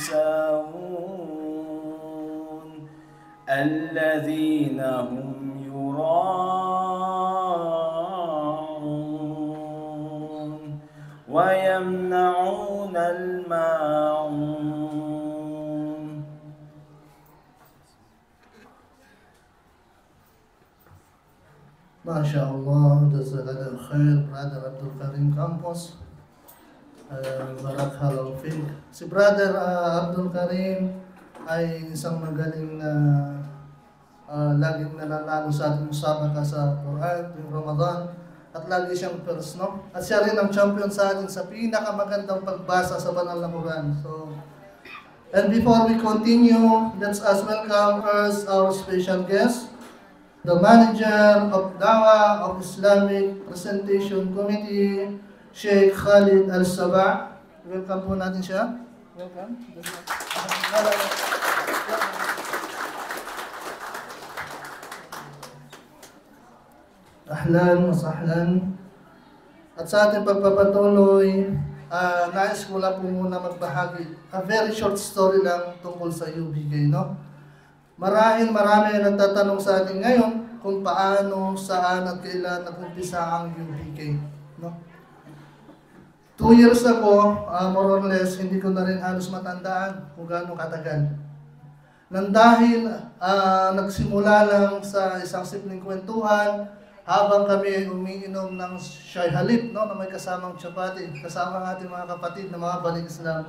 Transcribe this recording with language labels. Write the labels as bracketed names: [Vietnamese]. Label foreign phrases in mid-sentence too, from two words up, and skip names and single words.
[Arabic] ساهون الذين هم يراءون ويمنعون الماعون. ما شاء الله جزاك الله خير, Brother Abdul Karim Campos. بارك الله فيك. [Filipino] Si Brother Abdul Karim ay isang magaling na laging nananalo sa ating musabaka sa Quran, yung Ramadan, at lagi siyang first, no? At siya rin ang champion sa atin sa pinakamagandang pagbasa sa banal na Quran. [English] So, and before we continue, let's us welcome first our special guest, the manager of Dawah of Islamic Presentation Committee, Sheikh Khalid Al-Sabah. [Filipino] Welcome po natin siya. Welcome. [Arabic] أهلا وسهلا. [Filipino] At sa ating pagpapatuloy, nais ko lang po muna magbahagi. [English] A very short story [Filipino] lang tungkol sa UBK, no? Marami nagtatanong sa atin ngayon kung paano, saan at kailan nag-umpisa ang UBK, no? [English] 2 years ago, more or less, [Filipino] hindi ko na rin halos matandaan kung gaano katagal. Nang dahil nagsimula lang sa isang simpleng kwentuhan, habang kami umiinom ng [Arabic] شاي حليب, [Filipino] no, na may kasamang chapati, kasama ng ating mga kapatid na mga Balig Islam.